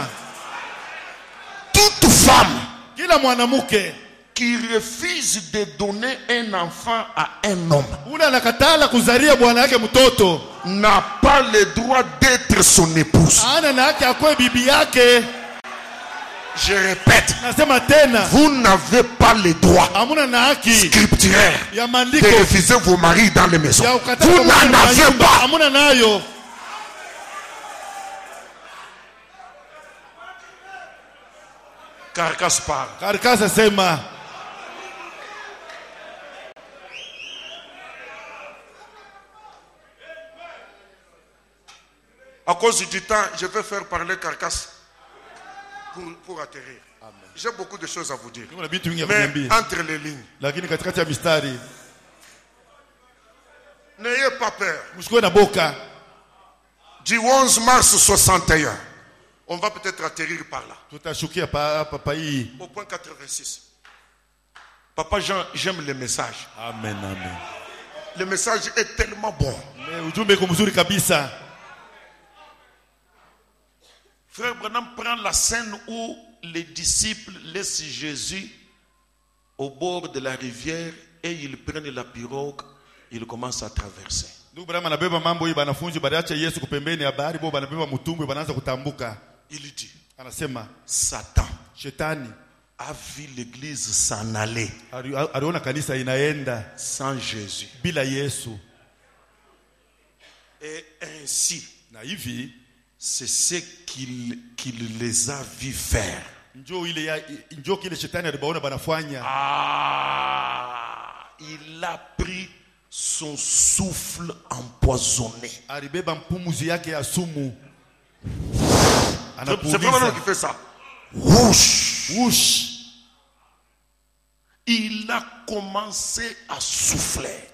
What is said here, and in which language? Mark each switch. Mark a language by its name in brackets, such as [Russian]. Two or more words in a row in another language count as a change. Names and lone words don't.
[French] Toute femme [Swahili] kila mwanamke [French] qui refuse de donner un enfant à un homme [Swahili] ule anakatala kuzalia bwana yake mtoto, [French] n'a pas le droit d'être son épouse. [Swahili] ana na haki akwe bibi yake. [French] Je répète, [Swahili] Nasema tena, [French] vous n'avez pas le droit [Swahili] hamuna na haki [French] scripturaire [Swahili] ya [French] de [Swahili] maandiko [French] refuser vos maris dans les maisons. [Swahili] ya ukatala [French] Vous [Swahili] kwa [French] n'en avez [Swahili] nyumba, [French] pas. [Swahili] hamuna nayo. [French] Carcasse parle. [Swahili] Karkasa sema [French] À cause du temps, je vais faire parler Carcasse pour atterrir. J'ai beaucoup de choses à vous dire. [Swahili] kuna vitu vingi ya [French] Mais [Swahili] kuniambia, [French] entre les lignes, [Swahili] lakini katikati ya mistari [French] n'ayez pas peur. [Swahili] msikuwe na boka. [French] Du 11 mars 61, on va peut-être atterrir par là, [Swahili] Tutashukia pa hii. [French] au point 86. Papa Jean, j'aime le message. Amen, amen. Le message est tellement bon. [Swahili] Ujumbe uko mzuri kabisa. [French] Frère Branham prend la scène où les disciples laissent Jésus au bord de la rivière et ils prennent la pirogue, ils commencent à traverser. [Swahili] Ndugu Branham anabeba mambo hii, banafunzi baliacha Yesu kupembeni ya bahari, bo banabeba mtumbwi, banaanza kutambuka. [French] Il dit, [Swahili] Anasema [French] Satan [Swahili] shetani [French] a vu l'église s'en aller [Swahili] aliona kanisa inaenda [French] sans Jésus. [Swahili] bila Yesu, [French] Et ainsi, [Swahili] na hivi [French] c'est ce qu'il les a vus faire. [Swahili] njoo kile shetani alibaona banafanya. [French] Il a pris son souffle empoisonné. [Swahili] Alibeba mpumuzi yake ya sumu, [French] C'est vraiment qui fait ça. Whoosh. Il a commencé à souffler.